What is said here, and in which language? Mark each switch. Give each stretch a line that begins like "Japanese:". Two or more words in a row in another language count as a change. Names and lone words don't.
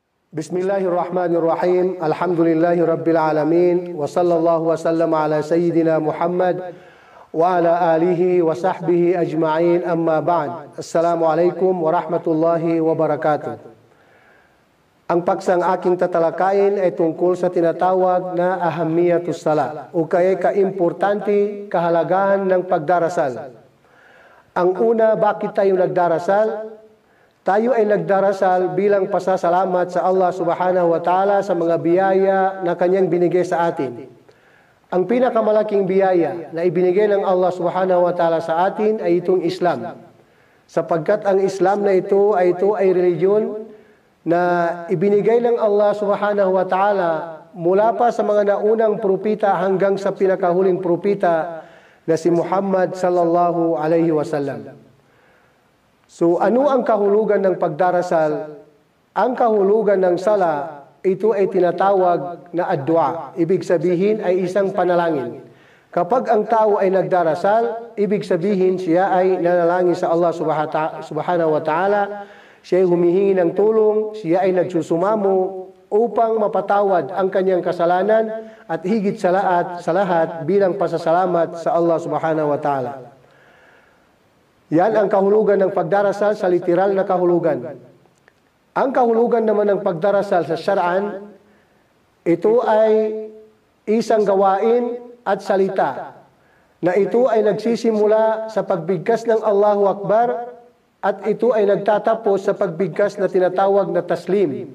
Arabic: بسم الله الرحمن الرحيم. الحمد لله رب العالمين. وصلى الله وسلم على سيدنا محمد وعلى آله وصحبه أجمعين، أما بعد. السلام عليكم ورحمة الله وبركاته.
Filipino: Ang paksang aking tatalakayin ay tungkol sa tinatawag na
Arabic: أهمية الصلاة
Filipino: o kaya kaimportante kahalagahan ng pagdarasal. Ang una, bakit tayo nagdarasal? Tayo ay nagdarasal bilang pasasalamat sa
Arabic: الله سبحانه وتعالى
Filipino: sa mga biyaya na Kanyang binigay sa atin. Ang pinakamalaking biyaya na ibinigay ng
Arabic: الله سبحانه وتعالى
Filipino: sa atin ay itong Islam. Sapagkat ang Islam na ito ay reliyon na ibinigay ng
Arabic: الله سبحانه وتعالى
Filipino: mula pa sa mga naunang propita hanggang sa pinakahuling propita na si Muhammad
Arabic: صلى الله عليه وسلم.
Filipino: So ano ang kahulugan ng pagdarasal? Ang kahulugan ng sala, ito ay tinatawag na ad-dua. Ibig sabihin ay isang panalangin. Kapag ang tao ay nagdarasal, ibig sabihin siya ay nanalangin sa
Arabic: الله سبحانه وتعالى,
Filipino: siya ay humihingi ng tulong, siya ay nagsusumamo upang mapatawad ang kanyang kasalanan at higit sa lahat bilang pasasalamat sa
Arabic: الله سبحانه وتعالى.
Filipino: Yan ang kahulugan ng pagdarasal sa literal na kahulugan. Ang kahulugan naman ng pagdarasal sa syar'an, ito ay isang gawain at salita na ito ay nagsisimula sa pagbigkas ng
Arabic: الله أكبر
Filipino: at ito ay nagtatapos sa pagbigkas na tinatawag na taslim.